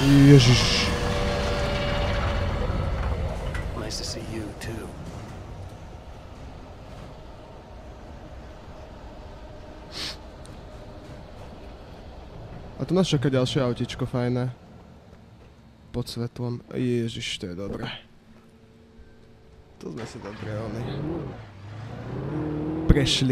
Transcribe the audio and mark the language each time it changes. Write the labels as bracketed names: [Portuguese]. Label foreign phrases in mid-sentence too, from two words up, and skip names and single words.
[Slovak] Ježiš. [English] Nice to see you too. [Slovak] A tu nás čaká ďalšie autičko fajné. Pod svetlom. Ježiš, to je dobré. To sme si dobre prešli.